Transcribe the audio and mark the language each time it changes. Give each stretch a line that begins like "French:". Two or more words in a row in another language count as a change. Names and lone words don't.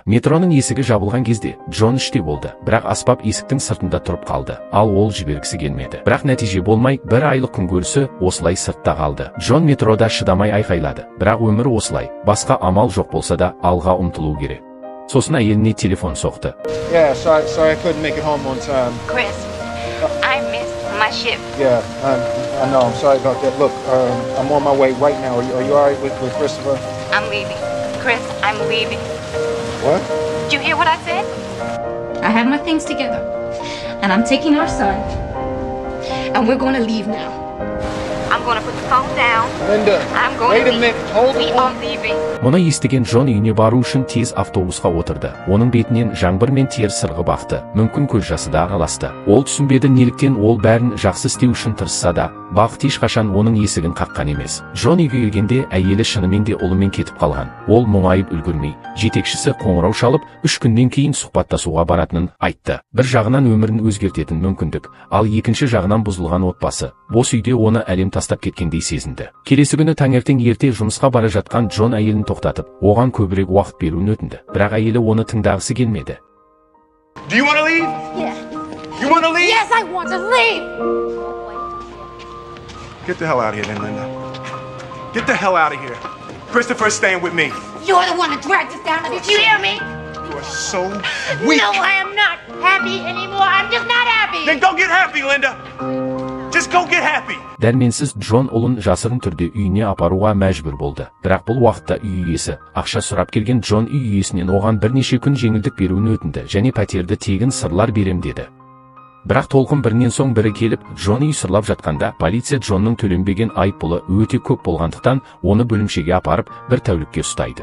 Kazakh: Метроның есігі жабылған кезде Джон іште болды, бірақ аспап есіктің сыртында тұрып қалды. Ал ол жібергісі келмеді. Бірақ нәтиже болмай, бір айлық күнкөрісі осылай сыртта қалды. Джон метрода шыдамай айқайлады. Бірақ өмір осылай. Басқа амал жоқ болса да алға ұмтылу керек. Сосын әйеліне телефон соқты.
English: Yeah, sorry I couldn't make it home on time. Chris, I missed my ship. Yeah, I know. I'm sorry about that. Look, I'm on my way right now. Are you all right with Christopher? I'm leaving. Chris, I'm leaving. What? Did you hear what I said? I have my things together, and I'm taking our son, and we're going to leave now. I'm going to put the phone down. Linda, I'm going wait a minute. Hold We on. are leaving.
Kazakh: Мұны естіген Джон үйіне бару үшін тез автобусқа отырды. Оның бетінен жаңбыр мен тер сырғып ақты. Мүмкін көз жасы да араласты. Ол түсінбеді неліктен ол бәрін жақсы істеу үшін тырысса да, бақыт ешқашан оның есігін қаққан емес. Джон үйге келгенде әйелі шынымен де ұлымен кетіп қалған. Ол мұңайып үлгермей, жетекшісі қоңырау шалып, 3 күннен кейін сұхбаттасуға баратынын айтты. Бір жағынан өмірін өзгертетін мүмкіндік, ал екінші жағынан бұзылған отбасы. Бос үйде оны әлем тастап кеткендей сезінді. Келесі күні таңертең ерте жұмысқа бара жатқан Джон әйелін тоқтатып, оған көбірек уақыт беруін өтінді. Бірақ әйелі оны тыңдағысы келмеді.
English: Do you want to leave? Yeah. You want to leave? Yes, I want to leave. Get the hell out of here then, Linda. Get the hell out of here. Christopher's staying with me. You're the one that dragged us down. Did you hear me? You are so weak. No, I am not happy anymore. I'm just not happy. Then go get happy, Linda. Just go get happy.
Kazakh: Дәрменсіз Джон ұлын жасырын түрде үйіне апаруға мәжбүр болды. Бірақ бұл уақытта үй иесі ақша сұрап келген Джон үй иесінен оған бірнеше күн жеңілдік беруін өтінді және пәтерді тегін сырлар берем деді. Бірақ толқын бірінен соң бірі келіп, Джон үй сырлап жатқанда, полиция Джонның төленбеген айыппұлы өте көп болғандықтан, оны бөлімшеге апарып, бір тәулікке ұстайды.